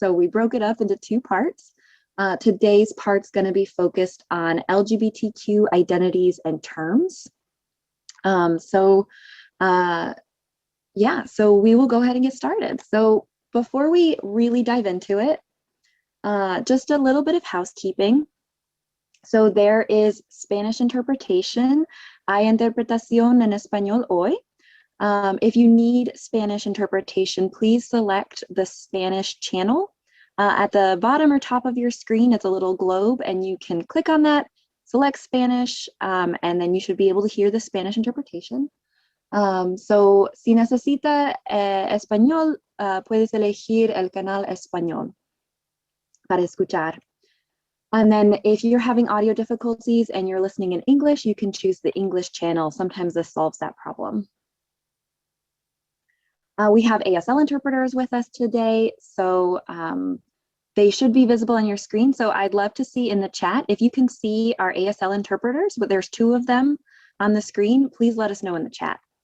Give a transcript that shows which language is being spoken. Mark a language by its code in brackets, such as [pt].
[en] So we broke it up into 2 parts. Today's part's going to be focused on LGBTQ identities and terms. So we will go ahead and get started. So before we really dive into it, just a little bit of housekeeping. So there is Spanish interpretation. [es] Hay interpretación en español hoy. [en] If you need Spanish interpretation, please select the Spanish channel. At the bottom or top of your screen, it's a little globe, and you can click on that, select Spanish, and then you should be able to hear the Spanish interpretation. [es] So si necesita español, puedes elegir el canal español para escuchar. [en] And then if you're having audio difficulties and you're listening in English, you can choose the English channel. Sometimes this solves that problem. We have ASL interpreters with us today, so they should be visible on your screen. So I'd love to see in the chat, if you can see our ASL interpreters, but there's 2 of them on the screen, please let us know in the chat.